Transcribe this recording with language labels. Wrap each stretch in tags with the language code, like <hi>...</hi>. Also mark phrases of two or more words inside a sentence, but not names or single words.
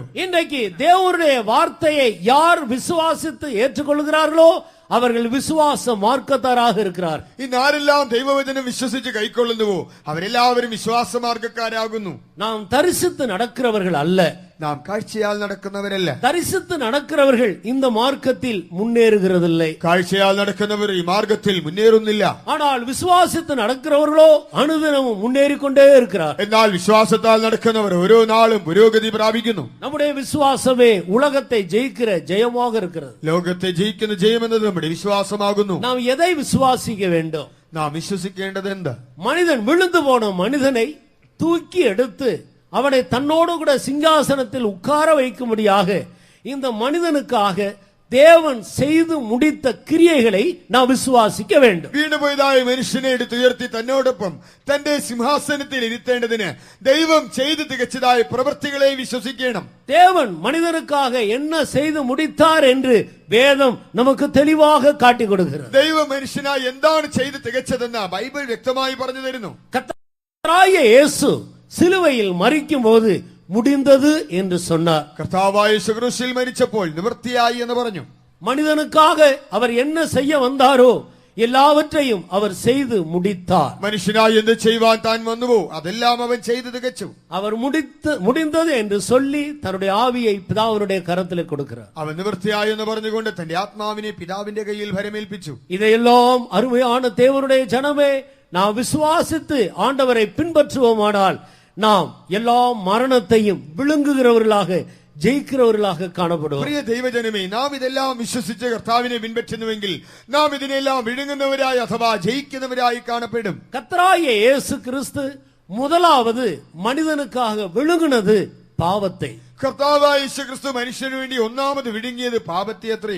<ta>இன்றைக்கு தேவனுடைய வார்த்தையை யார் விசுவாசித்து ஏற்றுக்கொள்கிறார்களோ அவர்கள் விசுவாச மார்க்கத்தாராக இருக்கிறார்.</ta> <ml>ഇന്ന് ആരെല്ലാം ദൈവവചനം വിശ്വസിച്ച് കൈക്കൊള്ളുന്നുവോ അവരെല്ലാവരും വിശ്വാസ മാർഗക്കാരാകുന്നു.</ml> <ta>நாம் தரிசித்து நடக்கிறவர்கள் அல்ல.</ta> <ml>നാം കാഴ്ചയാൽ നടക്കുന്നവരല്ല.</ml> <ta>தரிசித்து நடக்கிறவர்கள் இந்த மார்க்கத்தில் முன்னேறுகிறதில்லை.</ta> <ml>കാഴ്ചയാൽ നടക്കുന്നവർ ഈ മാർഗത്തിൽ മുന്നേറുന്നില്ല.</ml> <ta>ஆனால் விசுவாசித்து நடக்கிறவர்களோ அனுதினமும் முன்னேறிக்கொண்டே இருக்கிறார்.</ta> <ml>എന്നാൽ വിശ്വാസത്താൽ നടക്കുന്നവർ ഓരോ നാളും പുരോഗതി പ്രാപിക്കുന്നു.</ml> <ta>நம்முடைய விசுவாசமே உலகத்தை ஜெயிக்கிற ஜெயமாக இருக்கிறது.</ta> <ml>ലോകത്തെ ജയിക്കുന്ന ജയമെന്നത് നമ്മുടെ വിശ്വാസമാകുന്നു.</ml> <ta>நாம் எதை விசுவாசிக்க வேண்டும்?</ta> <ml>നാം വിശ്വസിക്കേണ്ടത് എന്ത്?</ml> <ta>மனிதன் விழுந்து போன மனிதனை தூக்கி எடுத்து அவனை தன்னோடு கூட சிங்காசனத்தில் உட்கார வைக்கும்படியாக இந்த மனிதனுக்காக தேவன் செய்து முடித்த கிரியைகளை நாம் விசுவாசிக்க வேண்டும்.</ta> <ml>വീണുപോയതായ മനുഷ്യനെ എടുത്തുയർത്തി തന്നോടൊപ്പം തന്റെ സിംഹാസനത്തിൽ ഇരുത്തേണ്ടതിന് ദൈവം ചെയ്തു തികച്ചതായ പ്രവൃത്തികളെ വിശ്വസിക്കണം.</ml> <ta>தேவன் மனிதனுக்காக என்ன செய்து முடித்தார் என்று வேதம் நமக்கு தெளிவாக காட்டிக் கொடுக்கிறது.</ta> <ml>ദൈവം മനുഷ്യനായി എന്താണ് ചെയ്തു തികച്ചതെന്ന് ബൈബിൾ വ്യക്തമായി പറഞ്ഞു തരുന്നു.</ml> <ta>கர்த்தராகிய இயேசு சிலுவையில் மரிக்கும் போது முடிந்தது என்று சொன்னார்.</ta> <ml>കർത്താവായ യേശു ക്രൂശിൽ മരിച്ചപ്പോൾ നിവൃത്തിയായി എന്ന് പറഞ്ഞു.</ml> <ta>மனிதனுக்காக அவர் என்ன செய்ய வந்தாரோ எல்லாவற்றையும் அவர் செய்து முடித்தார்.</ta> <ml>മനുഷ്യനായി എന്ത് ചെയ്യുവാൻ താൻ വന്നുവോ അതെല്ലാം അവൻ ചെയ്തു തികച്ചു.</ml> <ta>அவர் முடிந்தது என்று சொல்லி தன்னுடைய ஆவியை பிதாவினுடைய கரத்திலே கொடுக்கிறார்.</ta> <ml>അവൻ നിവൃത്തിയായി എന്ന് പറഞ്ഞുകൊണ്ട് തന്റെ ആത്മാവിനെ പിതാവിന്റെ കയ്യിൽ ഭരമേൽപ്പിച്ചു.</ml> <ta>இதையெல்லாம் அருமையான தேவனுடைய ஜனமே நாம் விசுவாசித்து ஆண்டவரை பின்பற்றுவோமானால் நாம் எல்லா மரணத்தையும் விழுங்குகிறவர்களாக ജയിക്കുന്നവர்களாக കാണപ്പെടും.</ta> <ml>പ്രിയ ദൈവജനമേ, നാം ഇതെല്ലാം വിശ്വസിച്ച് കർത്താവിനെ പിൻപറ്റുന്നുവെങ്കിൽ നാം ഇതിനെല്ലാം വിഴുങ്ങുന്നവരായി അഥവാ ജയിക്കുന്നവരായി കാണപ്പെടും.</ml> <ta>கர்த்தராகிய இயேசு கிறிஸ்து முதலாவது மனிதனுக்காக விழுங்கினது பாவத்தை.</ta> <ml>കർത്താവായ യേശു ക്രിസ്തു മനുഷ്യന് വേണ്ടി ഒന്നാമത് വിഴുങ്ങിയത് പാപത്തെ അത്രേ.</ml>